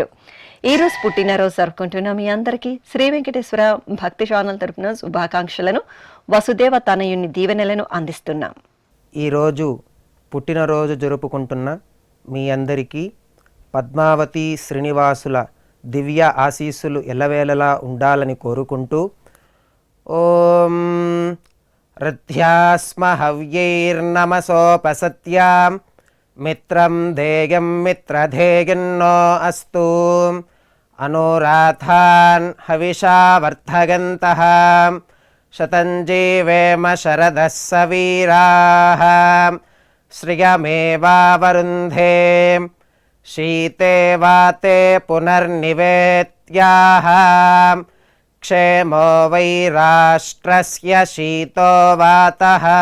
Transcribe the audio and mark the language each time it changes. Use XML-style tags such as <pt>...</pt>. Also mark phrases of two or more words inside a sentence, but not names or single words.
<te>ఈరోజు పుట్టినరోజు జరుపుకుంటున్న మీ అందరికీ శ్రీ వెంకటేశ్వర భక్తి ఛానల్ తరపున శుభాకాంక్షలను, వసుదేవ తనయుని దీవెనలను అందిస్తున్నాం. ఈరోజు పుట్టినరోజు జరుపుకుంటున్న మీ అందరికీ పద్మావతి శ్రీనివాసుల దివ్య ఆశీస్సులు ఎల్లవేళలా ఉండాలని కోరుకుంటూ ఓం</te> <sa>ऋद्ध्यास्म हव्यैर्नमसोपसत्यां मित्रं धेयं मित्रधेयन्नो अस्तु अनुराधान् हविषा वर्धगन्तः शतं जीवेम शरदः सवीराः श्रियमेवावरुन्धे शीते वाते पुनर्निवेत्याः क्षेमो वै राष्ट्रस्य शीतो वातः</sa>